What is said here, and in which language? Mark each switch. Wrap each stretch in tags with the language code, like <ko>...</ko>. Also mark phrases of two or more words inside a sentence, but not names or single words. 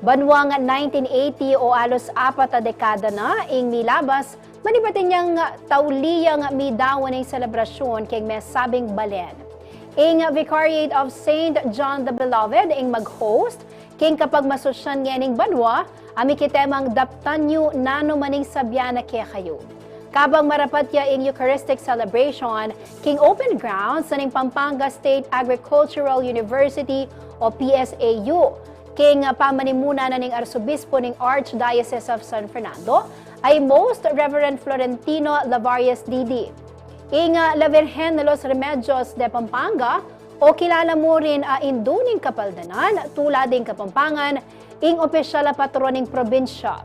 <pam>Banwang 1980 o alos 4 dekada na ing milabas manibatin niyang tauliyang midawan ning selebrasyon king mesabing Balen. Ing Vicariate of St. John the Beloved ing mag-host king kapag masosyan nganing banwa ami kitemang daptanyo nano maning sabyana kaya kayo. Kabang marapat ya ing</pam> <en>Eucharistic celebration</en> <pam>king</pam> <en>open ground</en> <pam>sa ning Pampanga State Agricultural University o PSAU king pamanimuna na ning Arsobispo ning Archdiocese of San Fernando ay Most Reverend Florentino Lavarias Didi. Ing La Virgen de los Remedios de Pampanga o kilala mo rin induning Kapaldanan tulad ng Kapampangan ing opisyal na patroning probinsya.</pam>